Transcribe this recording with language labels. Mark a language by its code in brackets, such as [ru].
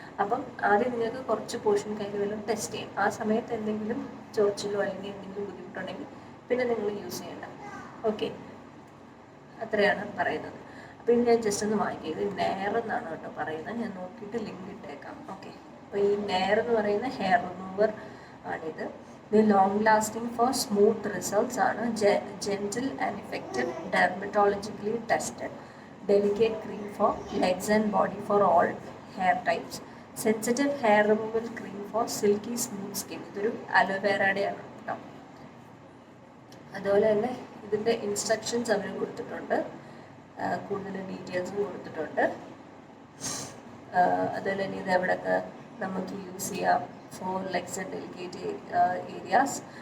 [ml] അപ്പം ആദ്യം നിങ്ങൾക്ക് കുറച്ച് പോർഷൻ കയ്യിൽ വല്ലതും ടെസ്റ്റ് ചെയ്യും. ആ സമയത്ത് എന്തെങ്കിലും ചൊറിച്ചിലോ അല്ലെങ്കിൽ എന്തെങ്കിലും ബുദ്ധിമുട്ടുണ്ടെങ്കിൽ പിന്നെ നിങ്ങൾ യൂസ് ചെയ്യണ്ട. ഓക്കെ, അത്രയാണ് പറയുന്നത്. അപ്പോൾ ഇത് ഞാൻ ജസ്റ്റ് ഒന്ന് വാങ്ങിക്കുക. ഇത് നെയർ എന്നാണ് കേട്ടോ പറയുന്നത്. ഞാൻ നോക്കിയിട്ട് ലിങ്ക് ഇട്ടേക്കാം. ഓക്കെ, അപ്പോൾ ഈ നെയർ എന്ന് പറയുന്ന ഹെയർ റിമൂവർ ആണിത്. [en] The long-lasting for smooth results [ml] ആണ് [en] gentle and effective, dermatologically tested, delicate cream for legs and body for all hair types, sensitive hair removal cream for silky smooth skin. [ml] ഇതൊരു അലോവേറയുടെ ആണ് കേട്ടോ. അതുപോലെ തന്നെ ഇതിൻ്റെ ഇൻസ്ട്രക്ഷൻസ് അവർ കൊടുത്തിട്ടുണ്ട്, കൂടുതൽ ഡീറ്റെയിൽസും കൊടുത്തിട്ടുണ്ട്. അതുപോലെ തന്നെ ഇത് എവിടെയൊക്കെ നമുക്ക് യൂസ് ചെയ്യാം, [en] For legs and delicate areas.